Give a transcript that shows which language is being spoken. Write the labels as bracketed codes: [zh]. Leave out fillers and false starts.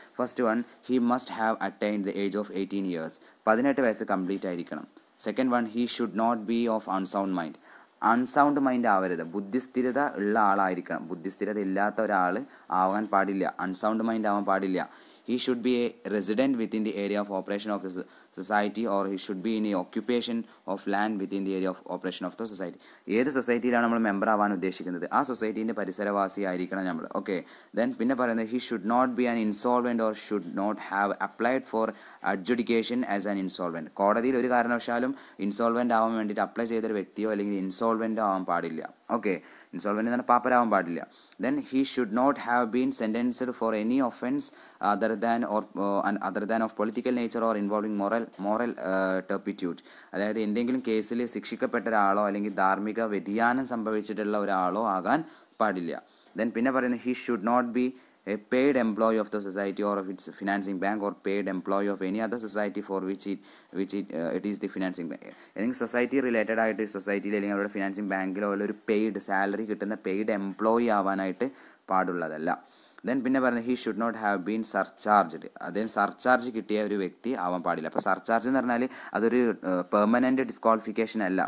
[en] First one, he must have attained the age of 18 years. [ml] 18 വയസ്സ് complete ആയിരിക്കണം. [en] Second one, he should not be of unsound mind. [ml] Unsound mind ആവരുത്, ബുദ്ധിസ്ഥിരത ഉള്ള ആളായിരിക്കണം. ബുദ്ധിസ്ഥിരത ഇല്ലാത്ത ഒരാൾ ആവാൻ പാടില്ല, അൺസൗണ്ട് മൈൻഡ് ആവാൻ പാടില്ല. [en] He should be a resident within the area of operation of the society, or he should be in a occupation of land within the area of operation of the society. [ml] ഏത് സൊസൈറ്റിയിലാണ് നമ്മൾ member ആവാൻ ഉദ്ദേശിക്കുന്നത് ആ സൊസൈറ്റീൻ്റെ പരിസരവാസി ആയിരിക്കണം നമ്മൾ. [en] okay, then [ml] പിന്നെ പറയുന്നത് [en] He should not be an insolvent or should not have applied for adjudication as an insolvent. [ml] കോടതിയിൽ ഒരു കാരണവശാലും ഇൻസോൾവെൻ്റ് ആവാൻ വേണ്ടിയിട്ട് അപ്ലൈ ചെയ്തൊരു വ്യക്തിയോ അല്ലെങ്കിൽ ഇൻസോൾവെൻ്റ് ആവാൻ പാടില്ല. ഓക്കെ, ഇൻസോൾവെൻ്റ് എന്ന് പറഞ്ഞാൽ പാപ്പരാവാൻ പാടില്ല. [en] Then he should not have been sentenced for any offence other than of political nature or involving moral turpitude. [ml] അതായത് എന്തെങ്കിലും കേസിൽ ശിക്ഷിക്കപ്പെട്ട ഒരാളോ അല്ലെങ്കിൽ ധാർമ്മിക വ്യതിയാനം സംഭവിച്ചിട്ടുള്ള ഒരാളോ ആകാൻ പാടില്ല. [en] then [ml] പിന്നെ പറയുന്നത് [en] He should not be a paid employee of the society or of its financing bank, or paid employee of any other society for which it is the financing bank. [ml] ഏതെങ്കിലും സൊസൈറ്റി റിലേറ്റഡ് ആയിട്ട് സൊസൈറ്റിയിൽ അല്ലെങ്കിൽ അവരുടെ financing ബാങ്കിലോ ഒരു paid salary കിട്ടുന്ന paid employee ആവാനായിട്ട് പാടുള്ളതല്ല. Then പിന്നെ പറയുന്നത് [en] He should not have been surcharged. [ml] അദ്ദേഹം സർചാർജ് കിട്ടിയ ഒരു വ്യക്തി ആവാൻ പാടില്ല. അപ്പോൾ സർചാർജ് എന്ന് പറഞ്ഞാൽ അതൊരു പെർമനൻറ്റ് ഡിസ്ക്വാളിഫിക്കേഷൻ അല്ല.